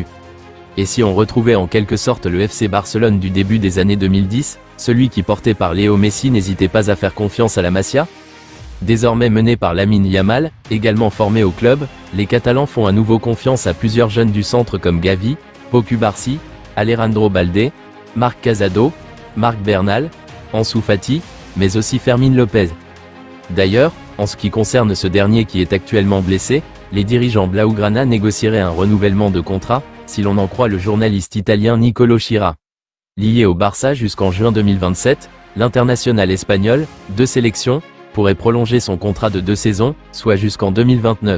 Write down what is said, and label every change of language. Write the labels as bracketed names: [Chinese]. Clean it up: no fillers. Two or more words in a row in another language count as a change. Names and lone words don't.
[French] Et si on retrouvait en quelque sorte le FC Barcelone du début des années 2010, celui qui porté par Léo Messi n'hésitait pas à faire confiance à la Masia? Désormais mené par Lamine Yamal, également formé au club, les Catalans font à nouveau confiance à plusieurs jeunes du centre comme Gavi, Pau Cubarsí, Alejandro Balde, Marc Casado, Marc Bernal, Ansu Fati, mais aussi Fermín López. D'ailleurs, en ce qui concerne ce dernier qui est actuellement blessé, les dirigeants blaugrana négocieraient un renouvellement de contrat, si l'on en croit le journaliste italien Nicolo Schira. Lié au Barça jusqu'en juin 2027, l'international espagnol, 2 sélections, pourrait prolonger son contrat de 2 saisons, soit jusqu'en 2029.